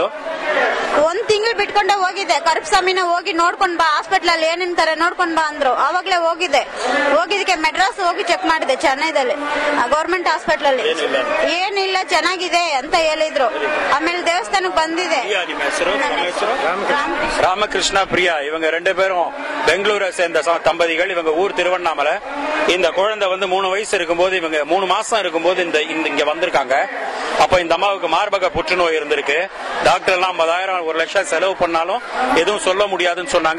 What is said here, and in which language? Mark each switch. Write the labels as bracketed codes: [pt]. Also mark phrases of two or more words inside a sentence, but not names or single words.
[kn] 1 ತಿಂಗಳು ಬಿಟ್ಕೊಂಡೆ ಹೋಗಿದ್ದೆ. ಕರುಪಸ್ವಾಮಿನ ಹೋಗಿ ನೋಡ್ಕೊಂಡ್ ಬಾ, ಹಾಸ್ಪಿಟಲ್ ಅಲ್ಲಿ ಏನಿಂತಾರೆ ನೋಡ್ಕೊಂಡ್ ಬಾ ಅಂದ್ರು. ಅವಾಗ್ಲೇ ಹೋಗಿದ್ದೆ. ಹೋಗಿದ್ದಕ್ಕೆ ಮೆಡ್ರಾಸ್ ಹೋಗಿ ಚೆಕ್ ಮಾಡಿದೆ, ಚೆನ್ನೈದಲ್ಲಿ [en] government hospital [kn] ಅಲ್ಲಿ. ಏನಿಲ್ಲ, ಚೆನ್ನಾಗಿದೆ ಅಂತ ಹೇಳಿದ್ರು. ಆಮೇಲೆ ದೇವಸ್ಥಾನಕ್ಕೆ ಬಂದಿದೆ. [ta] ராமகிருஷ்ணா பிரியா இவங்க 2 பேரும் பெங்களூரை சேர்ந்த தம்பதிகள். இவங்க ஊர் திருவண்ணாமலை. இந்த குழந்தை வந்து 3 வயசு இருக்கும்போது, இவங்க 3 மாசம் இருக்கும்போது இங்க வந்திருக்காங்க. அப்ப இந்த அம்மாவுக்கு மார்பக புற்றுநோய் இருந்திருக்கு. டாக்டர் எல்லாம் 50,000 1 லட்சம் செலவு பண்ணாலும் எதுவும் சொல்ல முடியாதுன்னு சொன்னாங்க.